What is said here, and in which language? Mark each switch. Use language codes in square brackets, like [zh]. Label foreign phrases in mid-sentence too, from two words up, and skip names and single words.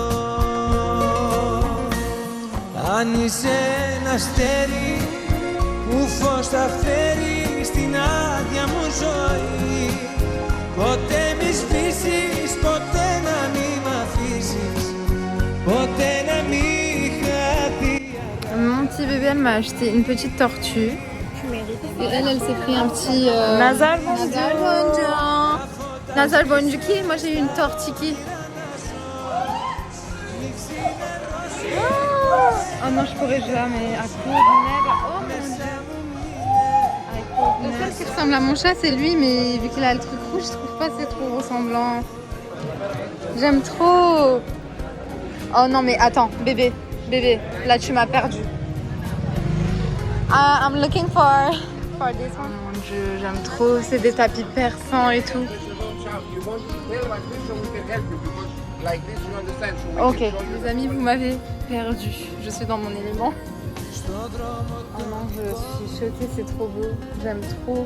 [el] Αν είσαι ένα αστέρι που φως θα φέρει στην άδεια μου ζωή, ποτέ μη σβήσεις, ποτέ να μη μ' αφήσεις, ποτέ να μη χαθεί. [fr] Mon petit bébé, elle m'a acheté une petite tortue. Et elle s'est pris un petit... Nazar Nazar bonjour. Nazar bonjuki. Moi, j'ai eu une tortiki. Oh non, je pourrais jamais. À court nègre. Oh mon dieu. Le seul qui ressemble à mon chat, c'est lui, mais vu qu'il a le truc rouge, je trouve pas c'est trop ressemblant. J'aime trop. Oh non, mais attends, bébé, là tu m'as perdu. [en] I'm looking for this one. [fr] Mon dieu, j'aime trop. C'est des tapis persans et tout. Ok, les amis, vous m'avez perdu. Je suis dans mon élément. Oh non, je suis choquée, c'est trop beau. J'aime trop.